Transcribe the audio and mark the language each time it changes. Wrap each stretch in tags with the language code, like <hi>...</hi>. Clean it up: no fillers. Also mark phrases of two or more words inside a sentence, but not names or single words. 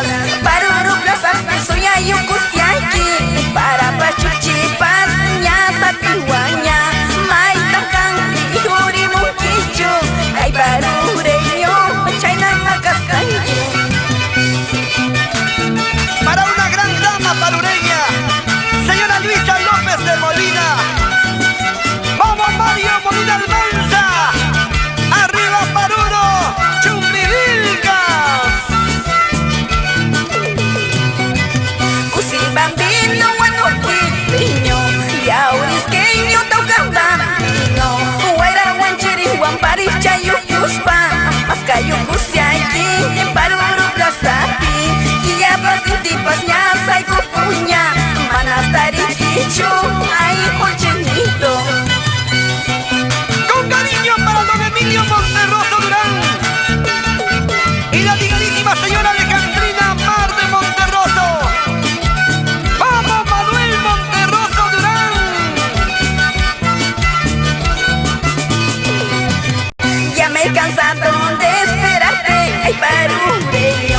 <es>Paruru, Plaza, Soya, Yucusiaki, para Pachuchipas, Ñaza, Tihuaña, Maitacan, Yuri, Muquicho. Ay, parureño, Chaina, Castaño. Para una gran dama parureña, señora Luisa López de Molina. ¡Vamos, Mario Molina Almanza! ¡Arriba, Paruro! ¡Chumbivilcas! Cusi bambino, guanoquipeño, yaurisqueño, taucambambino, guaira, guanchiri, guampari, chayucuspa, mascayo, cusiayi, paruro, plazapi, guillapas, intipas, ñasa y cupuña, manastari, chicho, ay, cochenito. Con cariño para don Emilio Monterroso Durán y la dignidísima señora Alejandrina Mar de Monterroso. ¡Vamos, Manuel Monterroso Durán! Ya me he cansado de esperarte, ay, parureño.</es>